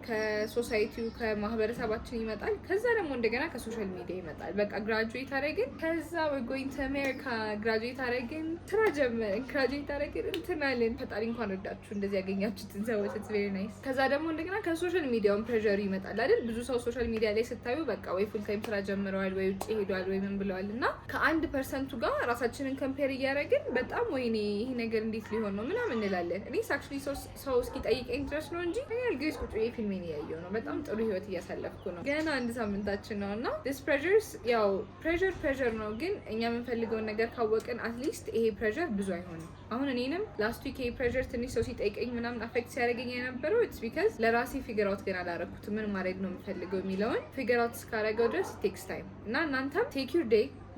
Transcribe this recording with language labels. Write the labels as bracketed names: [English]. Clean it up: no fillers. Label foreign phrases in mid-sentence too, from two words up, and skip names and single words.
[Amharic] ከሶሳይቲው ከማህበረሰባችን ይመጣል፣ ከዛ ደግሞ እንደገና ከሶሻል ሚዲያ ይመጣል። በቃ ግራጁዌት አደረግን፣ ከዛ [English] we're going to America [Amharic] ግራጁዌት አደረግን፣ ስራ ጀመርን፣ ግራጁዌት አደረግን እንትናለን። ፈጣሪ እንኳን ወዳችሁ እንደዚህ ያገኛችሁትን ሰዎች [English] it's very nice። [Amharic] ከዛ ደግሞ እንደገና ከሶሻል ሚዲያውን ፕሬሸር ይመጣል አይደል? ብዙ ሰው ሶሻል ሚዲያ ላይ ስታዩ በቃ ወይ [English] full time [Amharic] ስራ ጀምረዋል ወይ ውጭ ሄደዋል ወይ ምን ብለዋል። እና ከ1% ጋር ራሳችንን ኮምፔር እያደረግን በጣም ወይኔ ይሄ ነገር እንዴት ሊሆን ነው ምናምን እንላለን። እኔ አክቹዋሊ ሰው እስኪጠይቀኝ ድረስ ነው እንጂ እኔ አልገይስ ቁጭ ብዬ ፊልሜን እያየሁ ነው። በጣም ጥሩ ህይወት እያሳለፍኩ ነው። ገና 1 ሳምንታችን ነው እና [English] this pressures [Amharic] ያው ፕሬሸር ነው። ግን እኛ የምንፈልገውን ነገር ካወቅን አትሊስት ይሄ ፕሬሸር ብዙ አይሆንም። አሁን እኔንም [English] last week [Amharic] ይሄ ፕሬሸር ትንሽ ሰው ሲጠይቀኝ ምናምን አፌክት ሲያደርገኝ የነበረው [English] it's because [Amharic] ለራሴ [English] figure out [Amharic] ገና አላረኩት ምን ማድረግ ነው የምፈልገው የሚለውን [English] figure out [Amharic] እስካደረገው ድረስ [English] takes time [Amharic] እና እናንተም [English] take your day